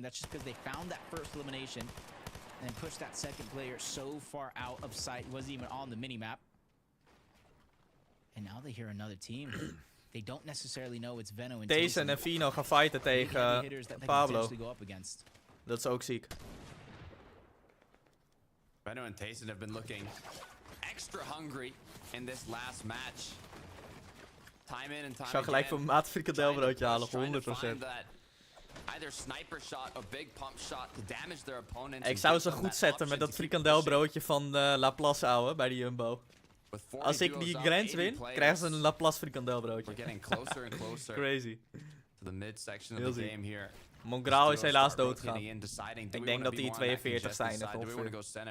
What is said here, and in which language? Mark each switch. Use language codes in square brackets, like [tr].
[en] That's just because they found that first elimination and pushed that second player so far out of sight. Wasn't even on the minimap. And now they hear another team. they don't necessarily know it's Veno and [nl] Taysen en Fino gaan fighten tegen Pablo. Dat is ook ziek. [en] Veno and Taysen have been looking extra hungry in this last match. Time in and time [nl] Ik zou gelijk voor mijn maat frikandelbroodje halen, voor 100%. [en] Either sniper shot or big pump shot to damage their opponent. [nl] Ik zou ze goed zetten met dat frikandelbroodje van Laplace, ouwe, bij de Jumbo. Als ik die grens win, krijgen ze een Laplace frikandelbroodje. Crazy. Heel ziek. Mongraal is helaas doodgegaan. Ik denk dat die 42 zijn of ongeveer.